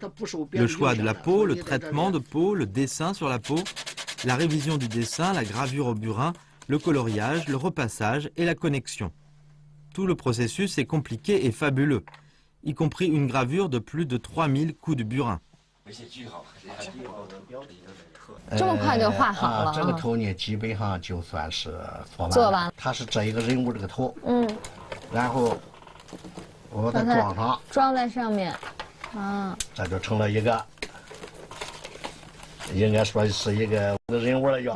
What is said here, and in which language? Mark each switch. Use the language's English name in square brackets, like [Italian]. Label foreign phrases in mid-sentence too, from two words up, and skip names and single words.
[French] Le choix de la peau, le traitement de peau, le dessin sur la peau, la révision du dessin, la gravure au burin, le coloriage, le repassage et la connexion. Tout le processus est compliqué et fabuleux, y compris une gravure de plus de 3000 coups de burin. [Chinese] 这么快就画好了。这个头呢，基本上就算是做完了。它是这一个人物这个头，然后我再装上，装在上面，这就成了一个，应该说是一个人物了要。